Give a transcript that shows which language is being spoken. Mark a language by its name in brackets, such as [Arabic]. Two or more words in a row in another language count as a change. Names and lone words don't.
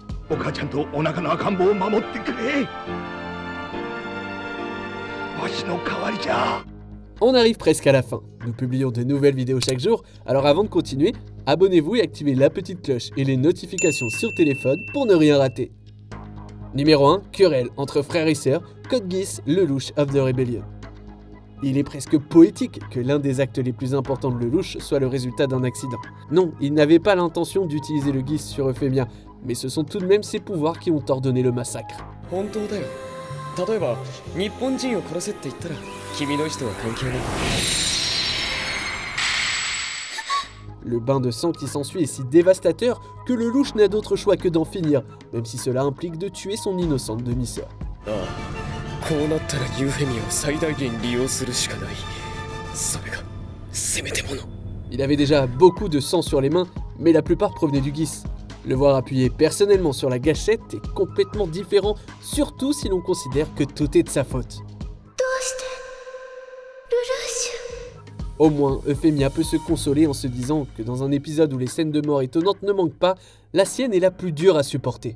[French] On arrive presque à la fin. Nous publions de nouvelles vidéos chaque jour, alors avant de continuer, abonnez-vous et activez la petite cloche et les notifications sur téléphone pour ne rien rater. Numéro 1, querelle entre frères et sœurs, Code Geass, Lelouch of the Rebellion. Il est presque poétique que l'un des actes les plus importants de Lelouch soit le résultat d'un accident. Non, il n'avait pas l'intention d'utiliser le Geass sur Euphemia, mais ce sont tout de même ses pouvoirs qui ont ordonné le massacre. [Japanese] 本当だよ。例えば日本人を殺せって言ったら君の意思とは関係ない。 [French] Le bain de sang qui s'ensuit est si dévastateur que Lelouch n'a d'autre choix que d'en finir, même si cela implique de tuer son innocente demi-sœur. [Japanese] ああ、こうなったらユーフェミアを最大限利用するしかない。それがせめてもの。 [French] Il avait déjà beaucoup de sang sur les mains, mais la plupart provenaient du Geass. Le voir appuyé personnellement sur la gâchette est complètement différent, surtout si l'on considère que tout est de sa faute. Au moins, Euphemia peut se consoler en se disant que dans un épisode où les scènes de mort étonnantes ne manquent pas, la sienne est la plus dure à supporter.